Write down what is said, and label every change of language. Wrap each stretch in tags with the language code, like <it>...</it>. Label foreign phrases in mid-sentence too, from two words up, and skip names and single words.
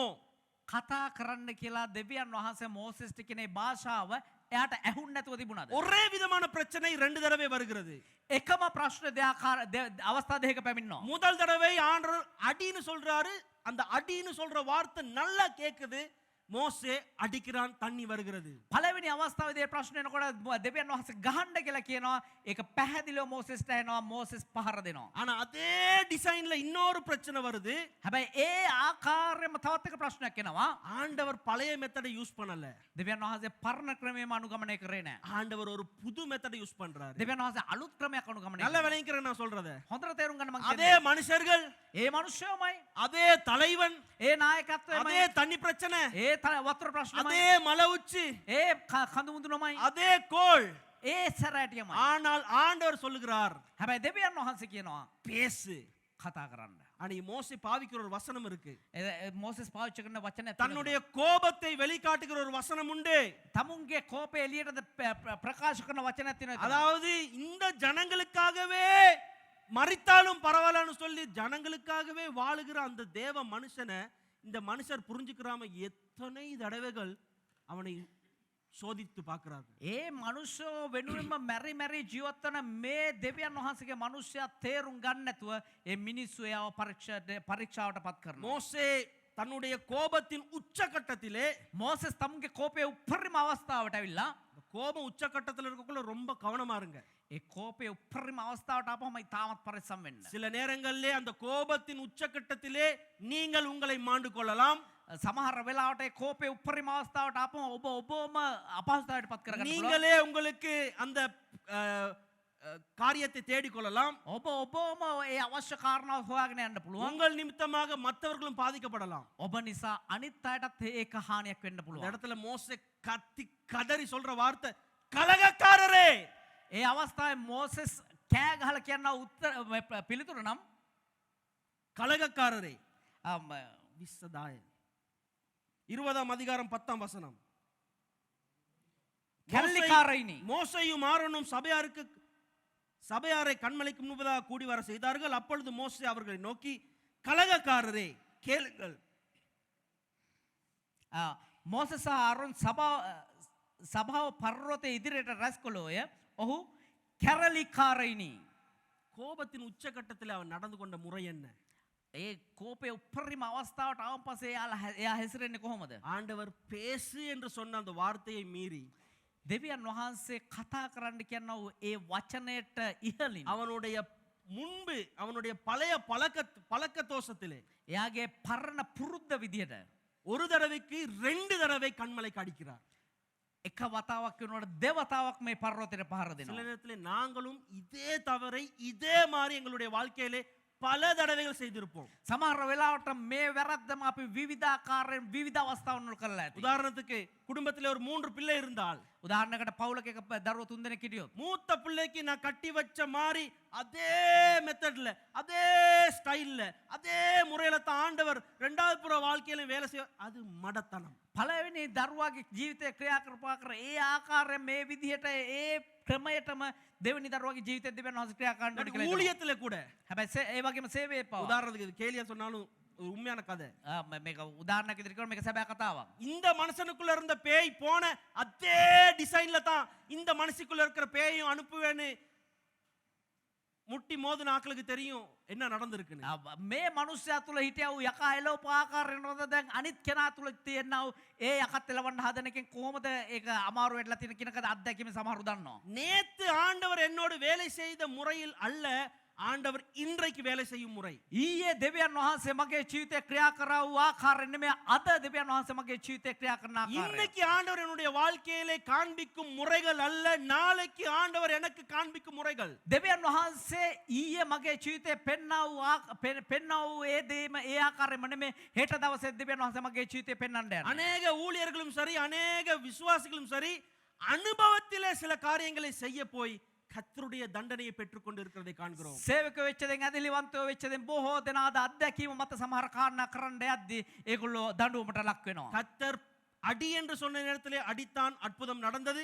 <si>කතා කරන්න කියලා දෙවියන් වහන්සේ මෝසෙස්ට කියන ඒ භාෂාව එයාට ඇහුන්නේ නැතුව තිබුණාද?</si> <ta>ஒரே விதமான பிரச்சனை 2 தடவை வருகிறது.</ta> <si>එකම ප්‍රශ්න අවස්ථා දෙකක පැමිණෙනවා.</si> <ta>முதல் தடவை ஆண்டவர் அடின்னு சொல்றாரு. அந்த அடின்னு சொல்ற வார்த்தை நல்லா கேக்குது. மோசே அடிக்கிறான், தண்ணி வருகிறது.</ta> <si>පළවෙනි අවස්ථාවේදී ප්‍රශ්න එනකොට දෙවියන් වහන්සේ ගහන්න කියලා කියනවා. ඒක පැහැදිලිව මෝසෙස්ට එනවා. මෝසෙස් පහර දෙනවා.</si> <ta>ஆனா அதே டிசைன்ல இன்னொரு பிரச்சனை வருது.</ta> <si>හැබැයි ඒ ආකාරයෙන්ම තවත් එක ප්‍රශ්නයක් එනවා.</si> <ta>ஆண்டவர் பழைய</ta> <en>method use</en> <ta>பண்ணல.</ta> <si>දෙවියන් වහන්සේ පරණ ක්‍රමයේම අනුගමනය කරේ නැහැ.</si> <ta>ஆண்டவர் ஒரு புது</ta> <en>method use</en> <ta>பண்றாரு.</ta> <si>දෙවියන් වහන්සේ අලුත් ක්‍රමයක් අනුගමනය</si> <ta>நல்ல</ta> <si>කරනවා.</si> <ta>விளங்கிக்கிறேன் நான் சொல்றத.</ta> <si>හොඳට තේරුම් ගන්න මම</si> <ta>அதே</ta> <si>කියන්නේ.</si> <ta>மனுஷர்கள்,</ta> <si>ඒ මනුෂ්‍යයමයි,</si> <ta>அதே தலைவன்,</ta> <si>ඒ නායකත්වයමයි,</si> <ta>அதே தண்ணி பிரச்சனை,</ta> <si>ඒ වතුර ප්‍රශ්නමයි,</si> <ta>அதே மலை உச்சி,</ta> <si>ඒ කඳු මුදුනමයි,</si> <ta>அதே கோள்,</ta> <si>ඒ සැරෑටියමයි.</si> <ta>ஆனால் ஆண்டவர் சொல்லுகிறார்</ta> <si>හැබැයි දෙවියන් වහන්සේ කියනවා</si> <ta>பேசு.</ta> <si>කතා කරන්න.</si> <ta>அன்னைக்கு மோசே பாவிக்கிற ஒரு வசனம் இருக்கு.</ta> <si>මෝසෙස් පාවිච්චි කරන වචන</si> <ta>தன்னுடைய கோபத்தை வெளிக்காட்டுகிற ஒரு வசனம் உண்டு.</ta> <si>තමුන්ගේ කෝපය එළියට ප්‍රකාශ කරන වචනයක් තියෙනවා.</si> <ta>அதாவது இந்த ஜனங்களுக்காகவே மரித்தாலும் பரவாயில்லன்னு சொல்லி ஜனங்களுக்காகவே வாழுகிற அந்த தேவ மனுஷனை இந்த மனுஷர் புரிஞ்சுக்கிறாம எத்தனை தடவைகள் அவனை சோதித்து பார்க்கிறார்கள்.</ta> <si>ඒ මනුෂ්‍යෝ වෙනුවෙන්ම මැරි මැරි ජීවත් වන මේ දෙවියන් වහන්සේගේ මනුෂ්‍යයා තේරුම් ගන්න නැතුව ඒ මිනිස්සු එයාව පරීක්ෂාවට පත් කරනවා.</si> <ta>மோசே தன்னுடைய கோபத்தின் உச்சகட்டத்திலே</ta> <si>මෝසෙස් තමුන්ගේ කෝපය උපරිම අවස්ථාවට ඇවිල්ලා</si> <ta>கோபம் உச்சகட்டத்தில் இருக்கக்குள்ள ரொம்ப கவனமா இருங்க.</ta> <si>ඒ කෝපය උපරිම අවස්ථාවට ආපුවම ඉතාමත් පරිස්සම් වෙන්න.</si> <ta>சில நேரங்களிலே அந்த கோபத்தின் உச்சகட்டத்திலே நீங்கள் உங்களை மாண்டு கொள்ளலாம்.</ta> <si>සමහර වෙලාවට ඒ කෝපය උපරිම අවස්ථාවට ආපුවම ඔබ ඔබම අපහසුතාවයට පත් කරගන්න පුළුවන්.</si> <ta>நீங்களே உங்களுக்கு அந்த காரியத்தை தேடிக் கொள்ளலாம்.</ta> <si>ඔබ ඔබම ඒ අවශ්‍ය කාරණාව හොයාගෙන යන්න පුළුවන්.</si> <ta>உங்கள் நிமித்தமாக மற்றவர்களும் பாதிக்கப்படலாம்.</ta> <si>ඔබ නිසා අනිත් අයටත් ඒක හානියක් වෙන්න</si> <ta>இந்த</ta> <si>පුළුවන්.</si> <ta>இடத்துல மோசே கத்தி கதறி சொல்ற வார்த்தை கலகக்காரரே.</ta> <si>ඒ අවස්ථාවේ මෝසෙස් කෑ ගහලා කියන පිළිතුර නම්</si> <ta>கலகக்காரரே விசதாய 20ஆம் அதிகாரம் 10ஆம் வசனம்.</ta> <si>කැරලිකාරයිනි.</si> <ta>மோசேயும் ஆரோனும் சபையாரை கண்மலைக்கு முன்பதாக கூடி வர செய்தார்கள். அப்பொழுது மோசே அவர்களை நோக்கி கலகக்காரரே கேளுங்கள்.</ta> <si>මෝසෙස් සහ ආරෝන් සභාව පර්වතයේ ඉදිරියට රැස් කළෝය. ඔහු කැරලිකාරයිනි.</si> <ta>கோபத்தின் உச்சகட்டத்தில் அவன் நடந்து கொண்ட முறை என்ன?</ta> <si>ඒ කෝපය උපරිම අවස්ථාවට ආවන් පස්සේ එයා හැසිරෙන්නේ කොහොමද?</si> <ta>ஆண்டவர் பேசு என்று சொன்ன அந்த வார்த்தையை மீறி</ta> <si>දෙවියන් වහන්සේ කතා කරන්න කියනවා ඒ වචනයට ඉහළින්</si> <ta>அவனுடைய முன்பு அவனுடைய பழைய பழக்க தோஷத்திலே</ta> <si>එයාගේ පරණ පුරුද්ද විදියට</si> <ta>ஒரு தடவைக்கு 2 தடவை கண்மலைக்கு அடிக்கிறார்.</ta> <si>එක වතාවක් වෙනකොට දෙවතාවක් මේ පර්වතයට පහර</si> <ta>சில</ta> <si>දෙනවා.</si> <ta>நேரத்தில் நாங்களும் இதே தவறை இதே மாதிரி எங்களுடைய வாழ்க்கையிலே பல தடவைகள் செய்திருப்போம்.</ta> <si>සමහර වෙලාවට මේ වැරද්දම අපි විවිධාකාරයෙන් විවිධ අවස්ථාවන් වල කරලා ඇති.</si> <ta>உதாரணத்துக்கு குடும்பத்தில் ஒரு 3 பிள்ளை இருந்தால்</ta> <si>උදාහරණයකට පවුලක එක දරුවෝ 3 දෙනෙක් හිටියොත්</si> <ta>மூத்த பிள்ளைக்கு நான் கட்டி வச்ச மாதிரி அதே மெத்தட்ல அதே ஸ்டைல்ல அதே முறையில தான் ஆண்டவர் 2வது புற வாழ்க்கையில வேலை செய்ய அது மடத்தனம்.</ta> <si>පළවෙනි දරුවාගේ ජීවිතය ක්‍රියා කරපාකර ඒ ආකාරයෙන් මේ විදිහට ඒ ක්‍රමයටම දෙවෙනි දරුවාගේ ජීවිතය දෙවියන් වහන්සේ ක්‍රියා කරන්න ඕනේ කියලා.</si> <ta>ஊழியத்துல கூட</ta> <si>හැබැයි ඒ වගේම සේවයේ පව.</si> <ta>உதாரணத்துக்கு இது கேலியா சொன்னாலும் ஒரு உண்மையான கதை.</ta> <si>මේක උදාහරණයක් ඉදිරි කරන මේක සැබෑ කතාවක්.</si> <ta>இந்த மனுஷனுக்குள்ள இருந்த பேய் போன அதே டிசைன்ல தான் இந்த மனுஷிக்குள்ள இருக்கிற பேயும் அனுப்புவேன்னு முட்டி மோதின ஆக்களுக்கு தெரியும் என்ன நடந்திருக்குன்னு.</ta> <si>මේ මනුස්සයා තුළ හිටියා වූ යකා එළවපු ආකාරයෙන් නේද දැන් අනිත් කෙනා තුළ තියෙනා වූ ඒ යකත් එලවන්න හදන එකෙන් කොහොමද ඒක අමාරු වෙట్లా තියෙන කිනකද අත්දැකීම සමහරු දන්නවා.</si> <ta>நேத்து ஆண்டவர் என்னோடு வேலை செய்த முறையில் அல்ல ஆண்டவர் இன்றைக்கு வேலை செய்யும் முறை.</ta> <si>ඊයේ දෙවියන් වහන්සේ මගේ ජීවිතේ ක්‍රියා කරා වූ ආකාරයෙන් නෙමෙයි අද දෙවියන් වහන්සේ මගේ ජීවිතේ ක්‍රියා කරන ආකාරය.</si> <ta>இன்னைக்கு ஆண்டவர் என்னுடைய வாழ்க்கையிலே காண்பிக்கும் முறைகள் அல்ல நாளைக்கு ஆண்டவர் எனக்கு காண்பிக்கும் முறைகள்.</ta> <si>දෙවියන් වහන්සේ ඊයේ මගේ ජීවිතේ පෙන්නා වූ ඒ දේම ඒ ආකාරයෙන්ම නෙමෙයි හෙට දවසේ දෙවියන් වහන්සේ මගේ ජීවිතේ පෙන්වන්න යනවා.</si> <ta>அநேக ஊழியர்களும் சரி அநேக விசுவாசிகளும் சரி அனுபவத்திலே சில காரியங்களை செய்ய போய் கர்த்தருடைய தண்டனையை பெற்றுக் கொண்டு இருக்கிறதை காண்கிறோம்.</ta> <si>සේවකයෝ වෙච්ච දෙන් ඇදලිවන්තයෝ වෙච්ච දෙන් බොහෝ දෙනා අද අත්දැකීම මත සමහර කාරණා කරන්න යද්දී ඒගොල්ලෝ දඬුවමට ලක් වෙනවා.</si> <ta>கர்த்தர் அடி என்று சொன்ன நேரத்திலே அடித்தான், அற்புதம் நடந்தது.</ta>